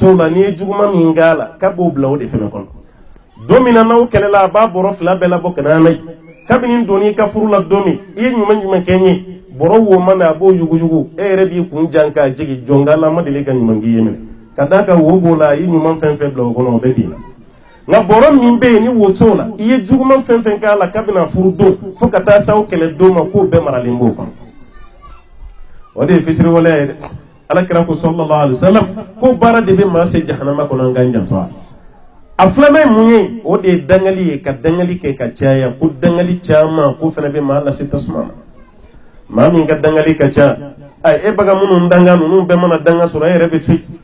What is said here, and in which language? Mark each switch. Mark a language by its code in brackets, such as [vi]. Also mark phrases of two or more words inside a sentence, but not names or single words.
[bm] t'o la n'i ye juguman min k'a la k'a b'o bila o de fɛnɛ kɔnɔ don min na n'aw kɛlɛla a b'a bɔrɔ 2 bɛɛ labɔ ka na n'a ye kabini donni i ka furu la don min i ye ɲuman jumɛn kɛ n ye bɔrɔ woma na a b'o yuguyugu e yɛrɛ b'i kun jan k'a jigin jɔnkala ma deli ka ɲuman k'i ye minɛ ka d'a kan wo b'o la i ye ɲuman fɛn fɛn bila o kɔnɔ o bɛ bin nka bɔrɔ min bɛ yen ni wo t'o la i ye juguman fɛn fɛn k'a la kabini a furu don fo ka taa s'aw kɛlɛ don ma k'o bɛɛ maralen b'o kɔnɔ o de ye fisiriwaleya ye dɛ alakira ko [ar] صلى الله عليه وسلم [bm] ko baara de bɛ maa se jahanama kɔnɔ an k'an janto a filanan ye mun ye o de ye dangali ye ka dangali kɛ ka caya ko dangali caman ko fana bɛ maa lase tasuma ma maa min ka dangali ka ca e baga minnu danga ninnu bɛɛ mana danga sɔrɔ e yɛrɛ bɛ to yen